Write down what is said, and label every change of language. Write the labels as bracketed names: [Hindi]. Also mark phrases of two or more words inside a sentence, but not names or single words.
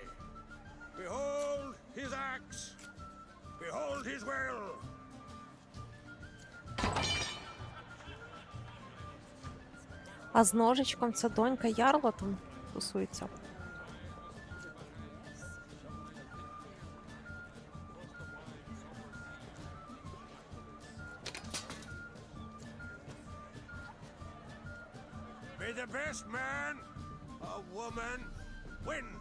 [English] Behold his axe. Behold his will. [Ukrainian] А з ножичком це донька Ярла там тусується. [English] May the best man or woman win.